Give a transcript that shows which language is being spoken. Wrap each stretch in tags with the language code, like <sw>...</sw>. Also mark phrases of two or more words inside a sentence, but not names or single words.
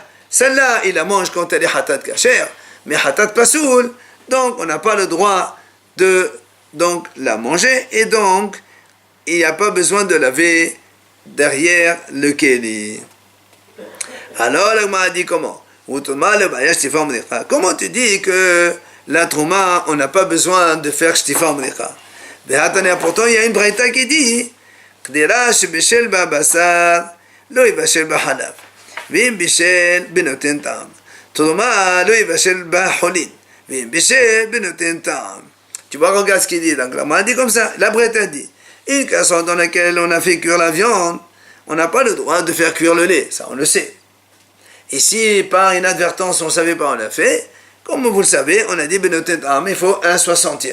<fr>Celle-là, il la mange quand elle est</fr> <he>חטאת כשר,</he> <fr>mais</fr> <he>חטאת פסול,</he> <fr>donc on n'a pas le droit de donc la manger, et donc il n'y a pas besoin de laver derrière le keli. Alors, la Gemara dit comment? Comment tu dis que la trauma, on n'a pas besoin de faire</fr> <he>שטיפה ומריקה?</he> <fr>Pourtant, il y a une braïta qui dit</fr> <he>קדרה שבישל בבשר לא יבשל בחלב ואם בישל בנותן טעם תרומה לא יבשל בחולין ואם בישל בנותן טעם. Tu vois, regarde ce qu'il dit. Donc, la Gemara dit comme ça. La braïta dit une casserole dans laquelle on a fait cuire la viande, on n'a pas le droit de faire cuire le lait. Ça, on le sait. Et si par inadvertance on ne savait pas, on l'a fait, comme vous le savez, on a dit בנותן טעם, il faut 1/60.</he>